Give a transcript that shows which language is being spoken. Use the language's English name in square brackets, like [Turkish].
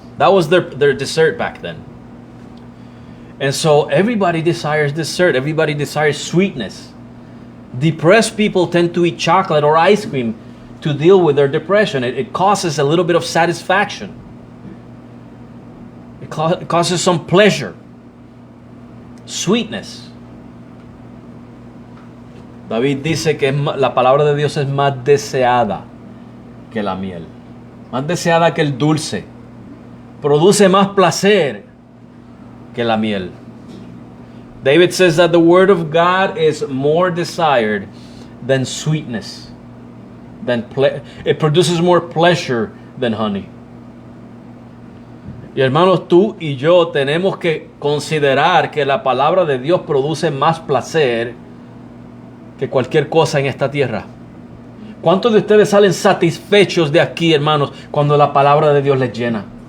[English] That was their dessert back then. And so everybody desires dessert. Everybody desires sweetness. Depressed people tend to eat chocolate or ice cream to deal with their depression. It causes a little bit of satisfaction. It causes some pleasure. Sweetness. [Spanish] David dice que la palabra de Dios es más deseada que la miel. Más deseada que el dulce. Produce más placer que la miel. [English] David says that the word of God is more desired than sweetness. It produces more pleasure than honey. [Spanish] Y hermanos, tú y yo tenemos que considerar que la palabra de Dios produce más placer que cualquier cosa en esta tierra. ¿Cuántos de ustedes salen satisfechos de aquí, hermanos, cuando la palabra de Dios les llena?